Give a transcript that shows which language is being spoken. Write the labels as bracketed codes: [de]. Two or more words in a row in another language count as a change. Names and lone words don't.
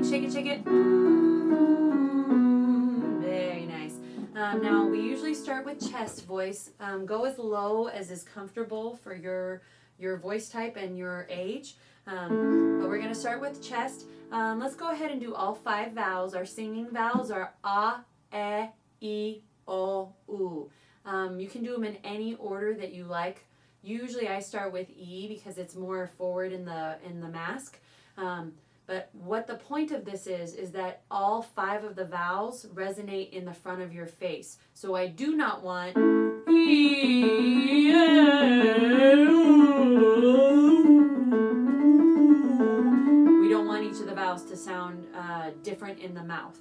[en] Shake it, shake it. Very nice. Now we usually start with chest voice. Go as low as is comfortable for your voice type and your age. But we're going to start with chest. Let's go ahead and do all 5 vowels. Our singing vowels are a, e, o, u. You can do them in any order that you like. Usually I start with E because it's more forward in the mask. But what the point of this is that all 5 of the vowels resonate in the front of your face. So I do not want E, we don't want each of the vowels to sound different in the mouth.